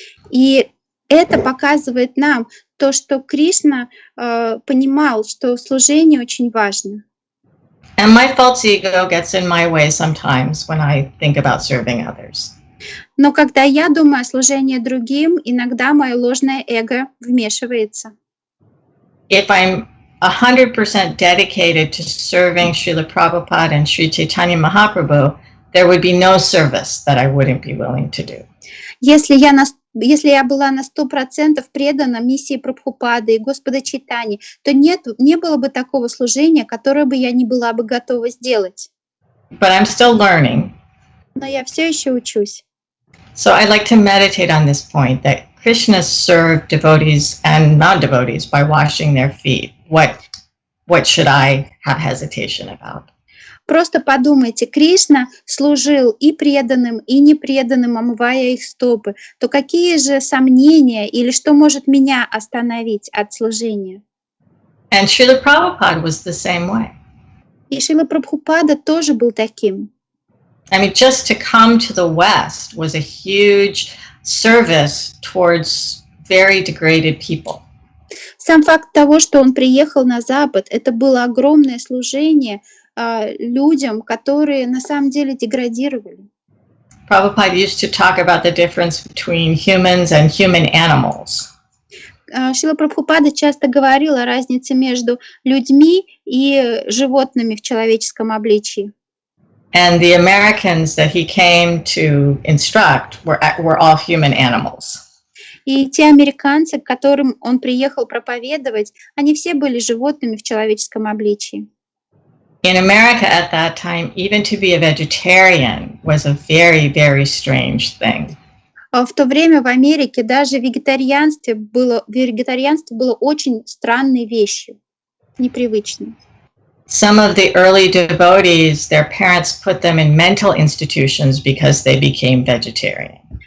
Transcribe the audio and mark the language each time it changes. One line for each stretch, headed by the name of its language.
Russian: И это показывает нам то, что Кришна понимал, что служение очень важно.
English: And my false ego gets in my way sometimes when I think about serving others.
Russian: Но когда я думаю о служении другим, иногда мое ложное эго вмешивается.
English: If I'm 100% dedicated to serving Srila Prabhupada and Sri Chaitanya Mahaprabhu, there would be no service that I wouldn't be willing to do.
Russian: Если я была на 100% предана миссии Прабхупады и Господа Чайтаньи, то не было бы такого служения, которое бы я не была бы готова сделать.
English: But I'm still learning.
Russian: Но я все еще учусь.
English: So I'd like to meditate on this point that Krishna served devotees and non-devotees by washing their feet. What should I have hesitation about?
Russian: Просто подумайте, Кришна служил и преданным, и непреданным, омывая их стопы. То какие же сомнения или что может меня остановить от служения?
English: And Srila Prabhupada was the same way.
Russian: И Шрила Прабхупада тоже был таким.
English: I mean, just to come to the West was a huge service towards very degraded people.
Russian: Сам факт того, что он приехал на Запад, это было огромное служение людям, которые на самом деле деградировали.
English: Prabhupada used to talk about the difference between humans and human animals.
Russian: Шрила Прабхупада часто говорил о разнице между людьми и животными в человеческом обличии.
English: And the Americans that he came to instruct were all human animals.
Russian: И те американцы, к которым он приехал проповедовать, они все были животными в человеческом обличии.
English: In America at that time, even to be a vegetarian was a very, very strange thing.
Russian: В то время в Америке даже вегетарианство было очень странной вещью, непривычной.
English: Some of the early devotees, their parents put them in mental institutions because they became vegetarian.